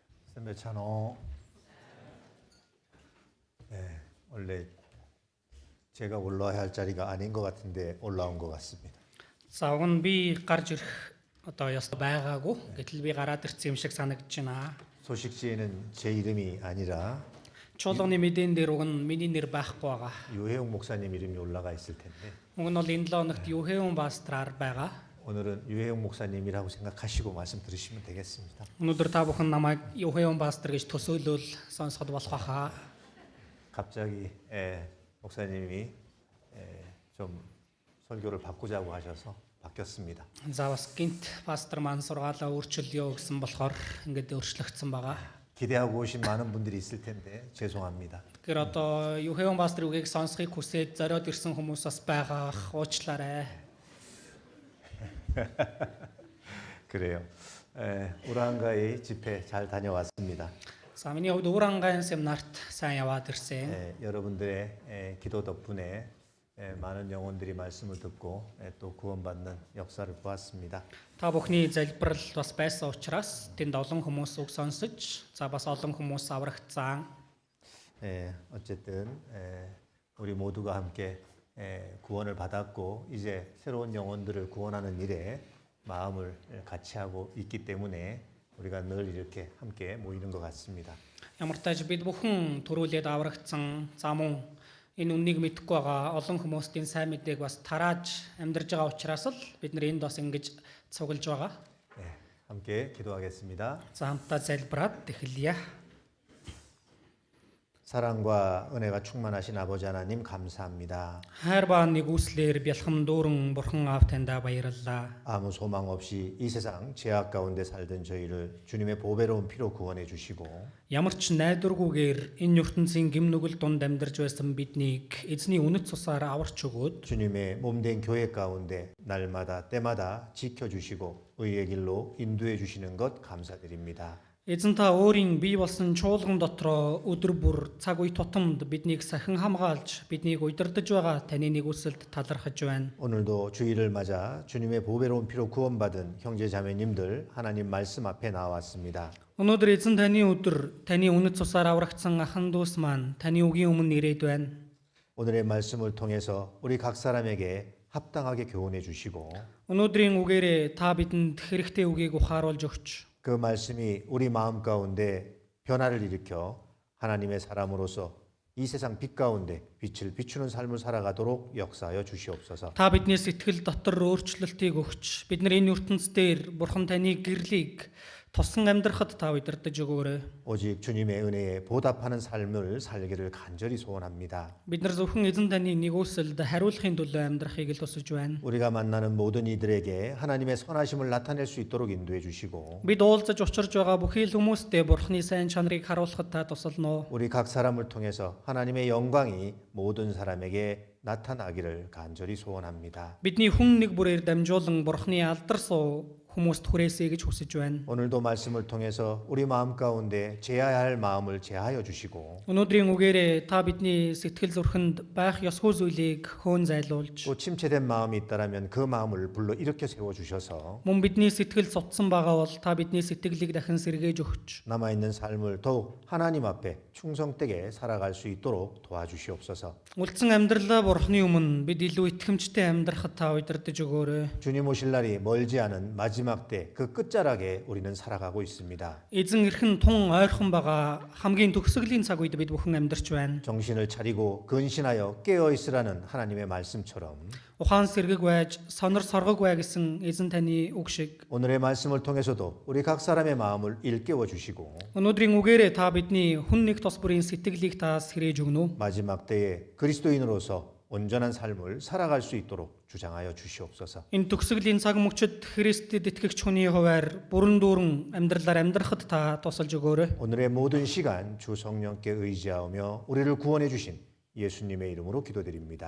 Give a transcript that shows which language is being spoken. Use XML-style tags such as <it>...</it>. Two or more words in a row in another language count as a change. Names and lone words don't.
<ko>선배찬호. 네, 원래 제가 올라와야 할 자리가 아닌 것 같은데 올라온 것 같습니다.</ko> <mn>За уг нь би гарч ирэх одоо ёстой байгаагүй. Гэтэл би гараад ирсэн юм шиг санагдаж байна.</mn> <ko>소식지에는 제 이름이 아니라</ko> <mn>Чуулганы мэдэн дээр уг нь миний нэр байхгүй байгаа.</mn> <ko>유해웅 목사님 이름이 올라가 있을 텐데</ko> <mn>Уг нь бол энэ 7 хоногт Юхэун пастраар байгаа.</mn> <ko>오늘은 유해웅 목사님이라고 생각하시고 말씀 들으시면 되겠습니다.</ko> <mn>Өнөөдөр та бүхэн намайг Юхэун пастор гэж төсөөлөл сонсоход болох байхаа.</mn> <ko>갑자기 목사님이 좀 설교를 바꾸자고 하셔서 바뀌었습니다.</ko> <mn>За бас гинт пастор маань сургаалаа өөрчилъё гэсэн болохоор ингээд өөрчлөгдсөн байгаа.</mn> <ko>기대하고 오신 많은 분들이 있을 텐데 죄송합니다.</ko> <mn>Тэгэхээр одоо Юхэун пастор үгийг сонсхийг хүсээд зориод ирсэн хүмүүс бас байгаа. Уучлаарай.</mn> <ko>그래요. 우라한가의 집회 잘 다녀왔습니다.</ko> <mn>За миний хувьд Урангаан семинарт сайн яваад ирсэн.</mn> <ko>여러분들의 기도 덕분에 많은 영혼들이 말씀을 듣고 또 구원받는 역사를 보았습니다.</ko> <mn>Та бүхний залбирал бас байсан учраас тэнд олон хүмүүс үг сонсож, за бас олон хүмүүс аврагдсан.</mn> <ko>어쨌든 우리 모두가 함께 구원을 받았고 이제 새로운 영혼들을 구원하는 일에 마음을 같이 하고 있기 때문에 우리가 늘 이렇게 함께 모이는 것 같습니다.</ko> <mn>Ямар ч тач бид бүхэн төрүүлээд аврагдсан. За мөн энэ үннийг мэдэхгүй байгаа олон хүмүүст энэ сайн мэдээг бас тарааж амьдарж байгаа учраас л бид нар энд бас ингэж цуглаж байгаа.</mn> <ko>함께 기도하겠습니다.</ko> <mn>За хамтдаа залбираад эхэлье.</mn> <ko>사랑과 은혜가 충만하신 아버지 하나님 감사합니다.</ko> <mn>Хайр ба нэгүслэр бялхам дүүрэн бурхан аав таньда баярлалаа.</mn> <ko>아무 소망 없이 이 세상 죄악 가운데 살던 저희를 주님의 보배로운 피로 구원해 주시고</ko> <mn>Ямар ч найдваргүйгээр энэ ертөнцийн гим нүгэл дунд амьдарч байсан биднийг эзний үнэт цусаар аварч өгөөд</mn> <ko>주님의 몸된 교회 가운데 날마다 때마다 지켜주시고 의의 길로 인도해 주시는 것 감사드립니다.</ko> <mn>эзэн та өөрийн бий болсон чуулган дотроо өдөр бүр цаг үе тутамд биднийг сахин хамгаалж биднийг удирдах байгаа таны нэгүсэлд талархаж байна.</mn> <ko>오늘도 주일을 맞아 주님의 보배로운 피로 구원받은 형제 자매님들 하나님 말씀 앞에 나왔습니다.</ko> <mn>Өнөөдөр эзэн таны өдөр таны үнэт цусаар аврагдсан ахан дүүс маань таны үгийн өмнө ирээд байна.</mn> <ko>오늘의 말씀을 통해서 우리 각 사람에게 합당하게 교훈해 주시고</ko> <mn>Өнөөдрийн үгээрээ та бидэнд хэрэгтэй үгийг ухааруулж өгч</mn> <ko>그 말씀이 우리 마음 가운데 변화를 일으켜 하나님의 사람으로서 이 세상 빛 가운데 빛을 비추는 삶을 살아가도록 역사하여 주시옵소서.</ko> <mn>та бидний сэтгэл дотор өөрчлөлтийг өгч бид нар энэ ертөнцийн дээр бурхан таны гэрлийг тосон амьдрахад та удирдах өгөөрэй.</mn> <ko>오직 주님의 은혜에 보답하는 삶을 살기를 간절히 소원합니다.</ko> <mn>Бид нар зөвхөн эзэн таны нэгүсэлд хариулахын төлөө амьдрахыг л тусаж байна.</mn> <ko>우리가 만나는 모든 이들에게 하나님의 선하심을 나타낼 수 있도록 인도해 주시고</ko> <mn>Бид уулзаж учирж байгаа бүхий л хүмүүстээ бурхны сайн чанарыг харуулахад та тусална уу?</mn> <ko>우리 각 사람을 통해서 하나님의 영광이 모든 사람에게 나타나기를 간절히 소원합니다.</ko> <mn>Бидний хүн нэг бүрээр дамжуулан бурхны алдар суу хүмүүст хүрээсэй гэж хүсэж байна.</mn> <ko>오늘도 말씀을 통해서 우리 마음 가운데 제하야 할 마음을 제하여 주시고</ko> <mn>Өнөөдрийн үгээрээ та бидний сэтгэл зүрхэнд байх ёсгүй зүйлийг хөөн зайлуулж</mn> <ko>또 침체된 마음이 있다라면 그 마음을 불러 일으켜 세워 주셔서</ko> <mn>мөн бидний сэтгэл цутсан байгаа бол та бидний сэтгэлийг дахин сэргээж өгч</mn> <ko>남아 있는 삶을 더욱 하나님 앞에 충성되게 살아갈 수 있도록 도와주시옵소서.</ko> <mn>үлдсэн амьдралаа бурхны өмнө бид илүү итгэмжтэй амьдрахад та удирдах өгөөрэй.</mn> <ko>주님 오실 날이 멀지 않은 마지막 때 그 끝자락에 우리는 살아가고 있습니다.</ko> <mn>Эзэн эрхэн тун ойрхон байгаа хамгийн төгсгөлийн цаг үед бид бүхэн амьдарч байна.</mn> <ko>정신을 차리고 근신하여 깨어 있으라는 하나님의 말씀처럼</ko> <mn>Ухаан сэргэг байж, сонор соргог бай гэсэн эзэн таны үг шиг</mn> <ko>오늘의 말씀을 통해서도 우리 각 사람의 마음을 일깨워 주시고</ko> <mn>өнөөдрийн үгээрээ та бидний хүн нэг тос бүрийн сэтгэлийг та сэрээж өгнө.</mn> <ko>마지막 때에 그리스도인으로서 온전한 삶을 살아갈 수 있도록 주장하여 주시옵소서.</ko> <mn>Энэ төгсгөлийн цаг мөчид Христэд итгэгч хүний хуваар бүрэн дүүрэн амьдралаар амьдрахад та тусалж өгөөрэй.</mn> <ko>오늘의 모든 시간 주 성령께 의지하며 우리를 구원해 주신 예수님의 이름으로 기도드립니다.</ko>